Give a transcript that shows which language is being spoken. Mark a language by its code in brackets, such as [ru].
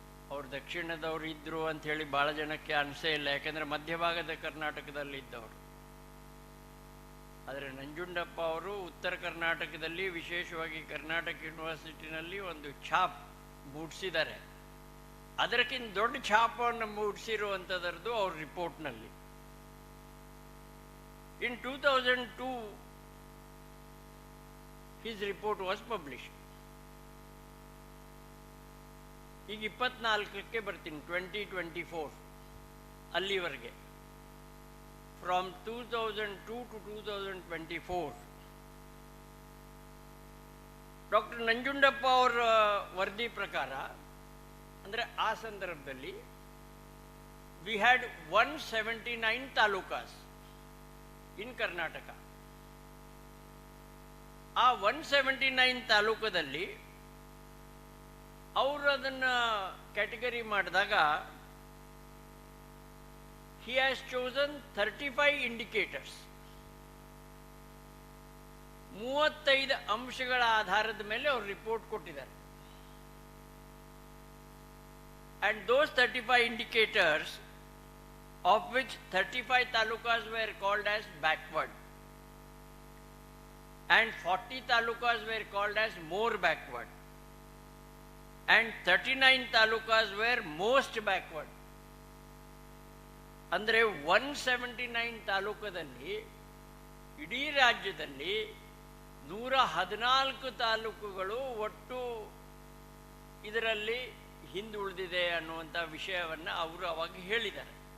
[kn] ಅವರು ದಕ್ಷಿಣದವರು ಇದ್ದರು ಅಂಥೇಳಿ ಭಾಳ ಜನಕ್ಕೆ ಅನಿಸೇ ಇಲ್ಲ, ಯಾಕೆಂದರೆ ಮಧ್ಯಭಾಗದ ಕರ್ನಾಟಕದಲ್ಲಿ ಇದ್ದವರು. ಆದರೆ ನಂಜುಂಡಪ್ಪ ಅವರು ಉತ್ತರ ಕರ್ನಾಟಕದಲ್ಲಿ, ವಿಶೇಷವಾಗಿ ಕರ್ನಾಟಕ ಯೂನಿವರ್ಸಿಟಿನಲ್ಲಿ ಒಂದು ಛಾಪ್ ಮೂಡಿಸಿದ್ದಾರೆ. ಅದಕ್ಕಿಂತ ದೊಡ್ಡ ಛಾಪವನ್ನು ಮೂಡಿಸಿರುವಂಥದ್ದು ಅವ್ರ ರಿಪೋರ್ಟ್ನಲ್ಲಿ. [en] In 2002 his report was published. [kn] ಈಗ 24ಕ್ಕೆ ಬರ್ತೀನಿ, 2024 ಅಲ್ಲಿವರೆಗೆ, ಫ್ರಮ್ 2002 to 2024 ಡಾಕ್ಟರ್ ನಂಜುಂಡಪ್ಪ ಅವರ ವರದಿ ಪ್ರಕಾರ, ಅಂದರೆ ಆ ಸಂದರ್ಭದಲ್ಲಿ [en] We had 179 talukas in Karnataka. [kn] ಆ 179 ತಾಲೂಕದಲ್ಲಿ ಅವರು ಅದನ್ನು ಕ್ಯಾಟಗರಿ ಮಾಡಿದಾಗ [en] he has chosen 35 indicators. [kn] 35 ಅಂಶಗಳ ಆಧಾರದ ಮೇಲೆ ಅವರು ರಿಪೋರ್ಟ್ ಕೊಟ್ಟಿದ್ದಾರೆ. [en] And those 35 indicators, of which 35 talukas were called as backward and 40 talukas were called as more backward and 39 talukas were most backward. [kn] ಅಂದರೆ 179 ತಾಲೂಕದಲ್ಲಿ ಇಡೀ ರಾಜ್ಯದಲ್ಲಿ 114 ತಾಲೂಕುಗಳು ಒಟ್ಟು ಇದರಲ್ಲಿ ಹಿಂದುಳಿದಿದೆ ಅನ್ನುವಂಥ ವಿಷಯವನ್ನು ಅವರು ಅವಾಗ ಹೇಳಿದ್ದಾರೆ.